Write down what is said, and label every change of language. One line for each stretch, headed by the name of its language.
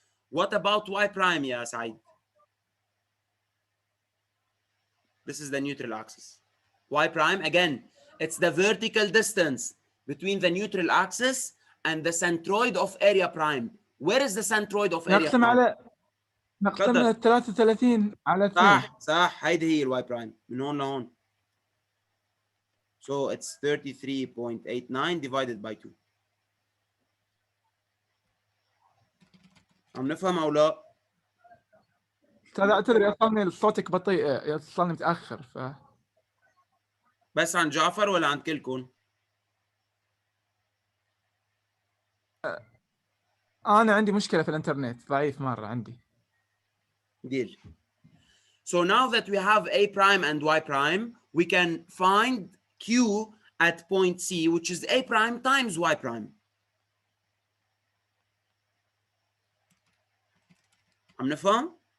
English: What about y prime, يا سعيد? This is the neutral axis. Y prime, again, it's the vertical distance between the neutral axis and the centroid of area prime. Where is the centroid of area
Arabic: نقسم
English: prime?
Arabic: على نقسم تفضل. 33 على 2. صح صح, هيدي هي الواي برايم من هون لهون.
English: So it's 33.89 divided by 2.
Arabic: عم نفهم او لا؟ استاذ اعتذر يوصلني صوتك بطيء، يوصلني متاخر بس عن جعفر ولا عند كلكم؟ انا عندي مشكله في الانترنت، ضعيف مره عندي.
English: Deal. So now that we have a prime and y prime, we can find q at point C, which is a prime times y prime.
Arabic: عم نفهم؟